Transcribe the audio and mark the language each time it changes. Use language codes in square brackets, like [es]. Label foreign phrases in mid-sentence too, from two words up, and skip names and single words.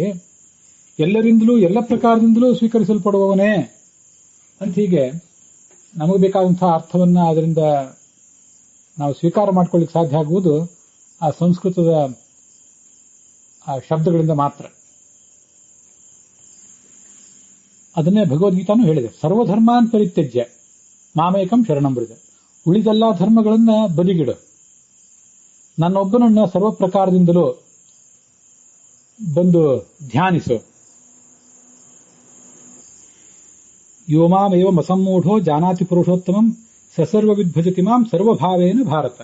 [kn] ಎಲ್ಲರಿಂದಲೂ ಎಲ್ಲ ಪ್ರಕಾರದಿಂದಲೂ ಸ್ವೀಕರಿಸಲ್ಪಡುವವನೇ ಅಂತ ಹೀಗೆ ನಮಗೆ ಬೇಕಾದಂತಹ ಅರ್ಥವನ್ನ ಅದರಿಂದ ನಾವು ಸ್ವೀಕಾರ ಮಾಡ್ಕೊಳ್ಳಿಕ್ಕೆ ಸಾಧ್ಯ ಆಗುವುದು ಆ ಸಂಸ್ಕೃತದ ಆ ಶಬ್ದಗಳಿಂದ ಮಾತ್ರ. ಅದನ್ನೇ ಭಗವದ್ಗೀತಾನು ಹೇಳಿದೆ. [sa] ಸರ್ವಧರ್ಮಾನ್ ಪರಿತ್ಯಜ್ಯ ಮಾಮೇಕಂ ಶರಣಂ ಬ್ರಜ. [kn] ಉಳಿದೆಲ್ಲಾ ಧರ್ಮಗಳನ್ನ ಬದಿಗಿಡು, ನನ್ನೊಬ್ಬನನ್ನ ಸರ್ವ ಪ್ರಕಾರದಿಂದಲೂ ಬಂದು ಧ್ಯಾನಿಸು. [sa] ಯೋ ಮಾಮೇವ ಮಸಮ್ಮೂಢೋ ಜಾನಾತಿ ಪುರುಷೋತ್ತಮಂ ಸಸರ್ವವಿದ್ ಭಜತಿ ಮಾಂ ಸರ್ವಭಾವೇನ ಭಾರತ.